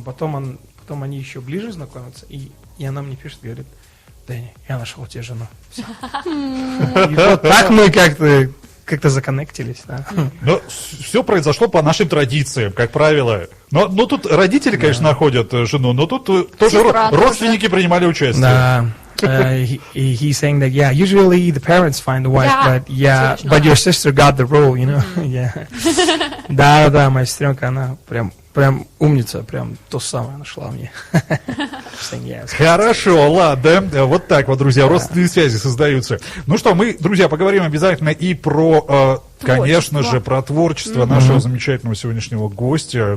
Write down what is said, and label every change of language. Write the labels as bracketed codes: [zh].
[ru] Потом они еще ближе знакомятся, и она мне пишет, говорит, Дэнни, я нашел тебе жену. И вот так мы как-то законнектились, да. Но все произошло по нашим традициям, как правило. Но тут родители, конечно, находят жену, но тут тоже родственники принимали участие. Да. [en] He's saying that, yeah, usually the parents find the wife, but your sister got the role, you know. Yeah. [ru] Да, моя сестренка, она прям умница, прям то самое нашла мне. Хорошо, ладно. Вот так вот, друзья, родственные связи создаются. Ну что, мы, друзья, поговорим обязательно и про, конечно же, про творчество нашего замечательного сегодняшнего гостя.